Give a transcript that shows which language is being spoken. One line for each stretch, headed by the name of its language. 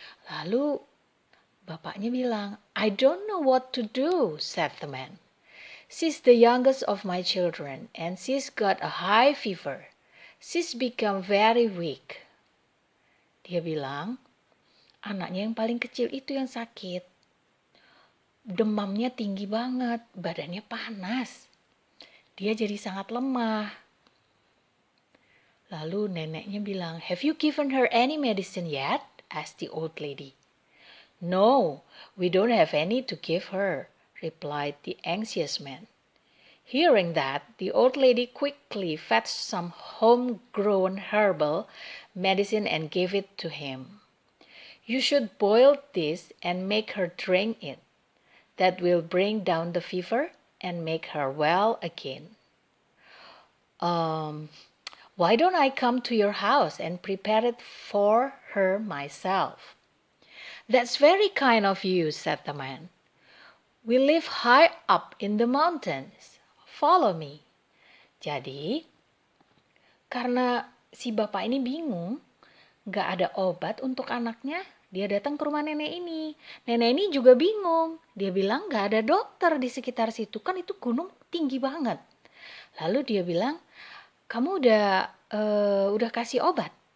Indonesian: Lalu bapaknya bilang,
English: I don't know what to do, said the man. She's the youngest of my children and she's got a high fever. She's become very weak.
Indonesian: Dia bilang, anaknya yang paling kecil itu yang sakit. Demamnya tinggi banget, badannya panas. Dia jadi sangat lemah. Lalu neneknya bilang,
English: have you given her any medicine yet? Asked the old lady. No, we don't have any to give her, replied the anxious man. Hearing that, the old lady quickly fetched some homegrown herbal medicine and gave it to him. You should boil this and make her drink it. That will bring down the fever and make her well again. Why don't I come to your house and prepare it for her myself? That's very kind of you, said the man. We live high up in the mountains. Follow me.
Indonesian: Jadi, karena si bapak ini bingung, gak ada obat untuk anaknya, dia datang ke rumah nenek ini. Nenek ini juga bingung. Dia bilang gak ada dokter di sekitar situ. Kan itu gunung tinggi banget. Lalu dia bilang, kamu udah kasih obat?